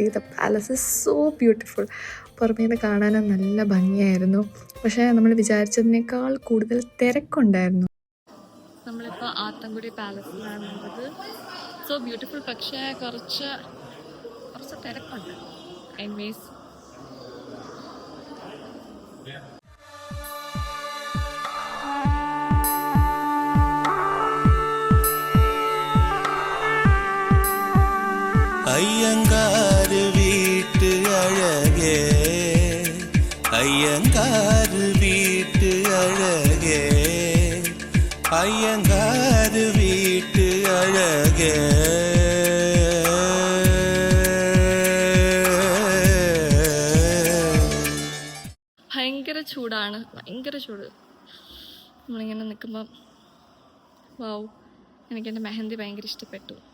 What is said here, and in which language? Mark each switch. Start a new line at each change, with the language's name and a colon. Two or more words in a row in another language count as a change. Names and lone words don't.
English: The palace is so beautiful.
Malayalam: പുറമേ നിന്ന് കാണാനും നല്ല ഭംഗിയായിരുന്നു. പക്ഷേ നമ്മൾ വിചാരിച്ചതിനേക്കാൾ കൂടുതൽ തിരക്കുണ്ടായിരുന്നു. നമ്മളിപ്പോൾ ആത്തൻകുടി പാലസിലാണുള്ളത്.
English: so beautiful,
Malayalam: പക്ഷേ കുറച്ച് തിരക്കുണ്ട്. എനിവേസ്
Tamil: ஐயங்காரு வீட்டு அழகே, ஐயங்காரு வீட்டு அழகே, ஐயங்காரு வீட்டு அழகே.
Malayalam: ഭയങ്കര ചൂടാണ്, ഭയങ്കര ചൂട്. നമ്മളിങ്ങനെ നിൽക്കുമ്പം വാവ്, എനിക്കെൻ്റെ മെഹന്തി ഭയങ്കര ഇഷ്ടപ്പെട്ടു.